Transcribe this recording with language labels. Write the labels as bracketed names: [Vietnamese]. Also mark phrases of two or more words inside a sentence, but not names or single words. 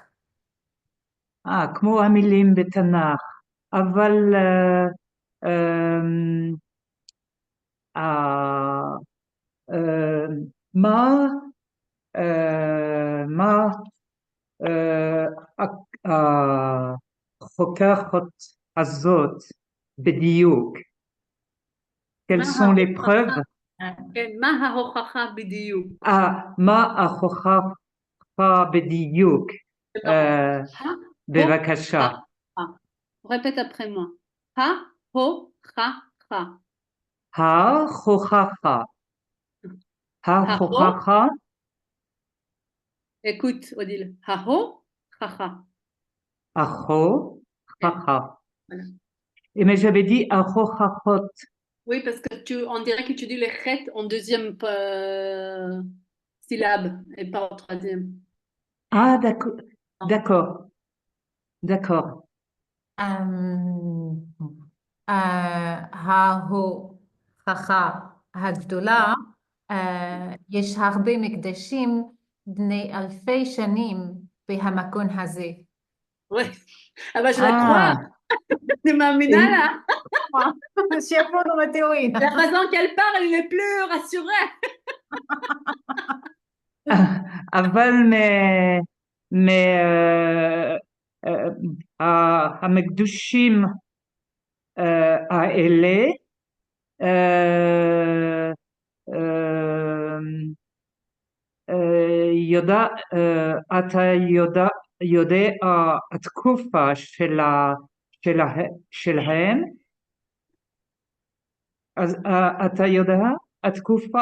[Hebrew] כמו המילים בתנ"ך, אבל מה החוקרת הזאת בדיוק? [French] Quelles sont les preuves? [Hebrew] כן, מה ההוכחה בדיוק? מה ההוכחה בדיוק? בבקשה. [French] répète après moi. [Hebrew] ההוכחה. ההוכחה. ההוכחה. [French] Écoute, Odile. [Hebrew] ההוכחה. ההוכחה. [French] Voilà. Mais j'avais dit ההוכחות. Oui, parce que on dirait que tu dis les chet en deuxième syllabe et pas en troisième. Ah, d'accord. D'accord. D'accord. [Hebrew] ההוכחה הגדולה, יש הרבה מקדשים בני אלפי שנים במקום הזה. [French] Ouais. Ah bah, je la crois. Je מאמינה Et- [Hebrew] לה. שיבוא לו מטאורית. [French] La façon qu'elle parle, elle est plus rassurée. [Hebrew] אבל המקדושים האלה, אתה יודע התקופה שלהם, אז אתה יודע התקופה?